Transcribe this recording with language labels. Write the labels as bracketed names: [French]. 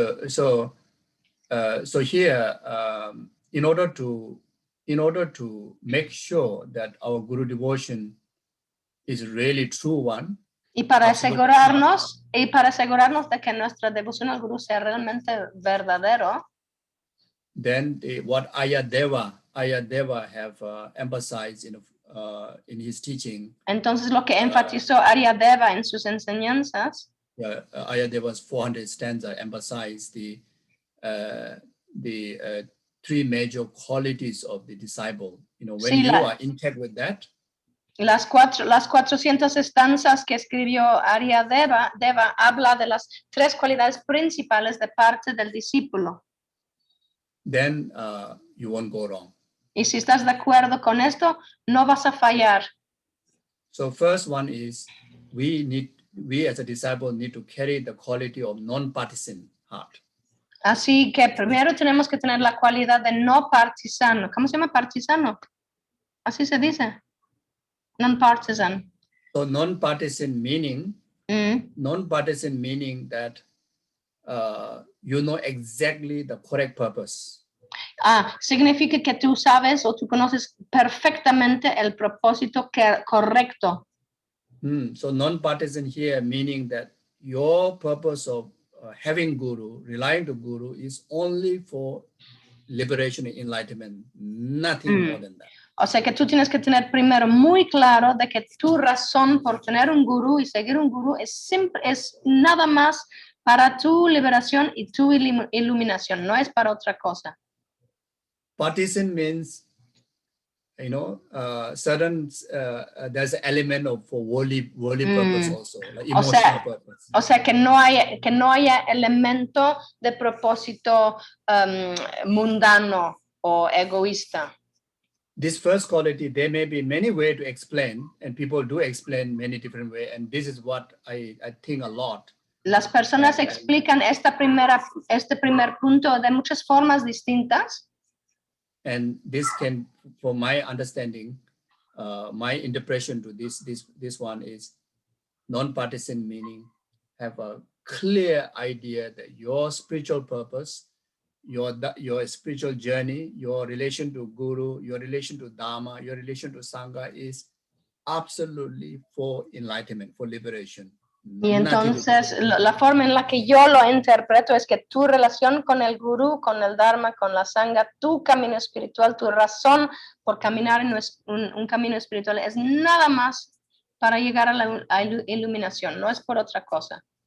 [English] So here, in order to make sure that our guru devotion is really true one, [Spanish] y para asegurarnos de que nuestra devoción al gurú sea realmente verdadero, [English] then what Ayadeva have emphasized in his teaching. [Spanish] Entonces lo que enfatizó Aryadeva en sus enseñanzas, [English] Ayadeva's 400 stanza emphasized the three major qualities of the disciple. You know, when you are intact with that. [Spanish] Las 400 estanzas que escribió Aryadeva habla de las tres cualidades principales de parte del discípulo. [English] Then you won't go wrong. [Spanish] Y si estás de acuerdo con esto, no vas a fallar. [English] So first one is we as a disciple need to carry the quality of non-partisan heart. [Spanish] Así que primero tenemos que tener la cualidad de no partisano. ¿Cómo se llama partisano? Así se dice. Non-partisan. [English] So non-partisan meaning that you know exactly the correct purpose. [Spanish] Significa que tú sabes o tú conoces perfectamente el propósito correcto. [English] So non-partisan here meaning that your purpose of having guru, relying to guru, is only for liberation and enlightenment, nothing more than that. [Spanish] O sea que tú tienes que tener primero muy claro de que tu razón por tener un gurú y seguir un gurú es nada más para tu liberación y tu iluminación, no es para otra cosa. [English] Partisan means, you know, certain there's an element of for worldly purpose also, like emotional purpose. [Spanish] O sea que no haya elemento de propósito mundano o egoísta. [English] This first quality, there may be many ways to explain, and people do explain many different ways, and this is what I think a lot. [Spanish] Las personas explican este primer punto de muchas formas distintas. [English] And this can, for my understanding, my interpretation to this one is non-partisan meaning have a clear idea that your spiritual purpose, your spiritual journey, your relation to guru, your relation to Dharma, your relation to Sangha is absolutely for enlightenment, for liberation. [Spanish] Y entonces la forma en la que yo lo interpreto es que tu relación con el gurú, con el Dharma, con la sangha, tu camino espiritual, tu razón por caminar en un camino espiritual es nada más para llegar a la iluminación, no es por otra cosa.